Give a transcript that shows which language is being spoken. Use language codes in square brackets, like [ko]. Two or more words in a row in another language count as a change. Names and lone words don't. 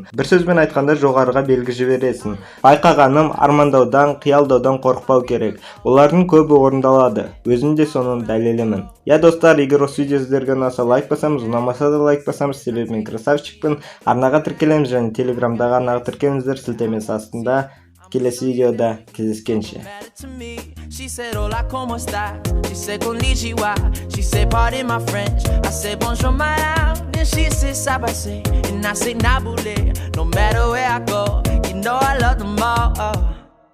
[kk] Бір сөзбен айтқанда жоғарыға белгі жібересің. Байқағаным, армандаудан, қиялдаудан қорықпау керек. Олардың көбі орындалады. Өзім де соның дәлелімін. Достар, егер осы видео сіздерге ұнаса лайк басамыз, ұнамаса да лайк басамыз. Себебі мен красавчикпін. Арнаға тіркелеміз және телеграмдағы арнаға тіркеліңіздер, сілтемесі астында. Келесі видеода кездескенше. [en] She said [es] hola, ¿cómo está? [en] She said konnichiwa. She said pardon my French. I said [fr] bonjour madame. [en] Then she said sabase. And I said nabule. No matter where I go, you know I love them all.